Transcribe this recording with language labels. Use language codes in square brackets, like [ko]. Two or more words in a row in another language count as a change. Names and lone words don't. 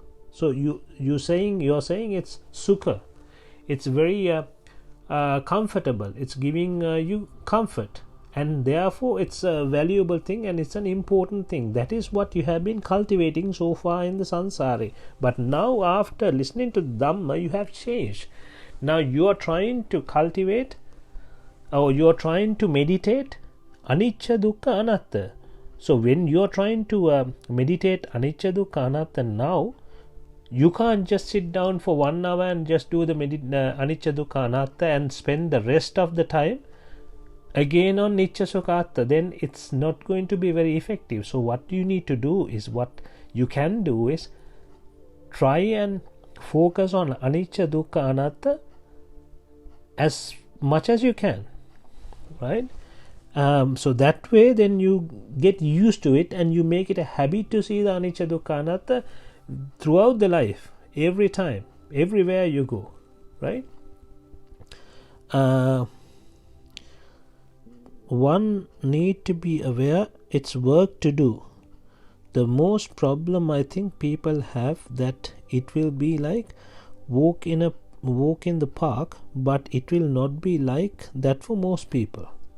[en] So you're saying it's sukha, it's very comfortable, it's giving you comfort, and therefore it's a valuable thing and it's an important thing. That is what you have been cultivating so far in the samsara. But now, after listening to Dhamma, you have changed. Now you are trying to cultivate, or you are trying to meditate [pi] anicca dukkha anatta. [en] So when you are trying to meditate [pi] anicca dukkha anatta, [en] now you can't just sit down for 1 hour and just do the [pi] anicca dukkha anatta [en] and spend the rest of the time again on [pi] Nicca Sukha Atta. [en] Then it's not going to be very effective. So what you need to do is, what you can do is, try and focus on [pi] anicca dukkha anatta [en] as much as you can, right? So that way, then you get used to it and you make it a habit to see the [pi] anicca dukkha anatta [en] throughout the life, every time, everywhere you go, right? One need to be aware it's work to do. The most problem I think people have, that it will be like walk in the park, but it will not be like that for most people.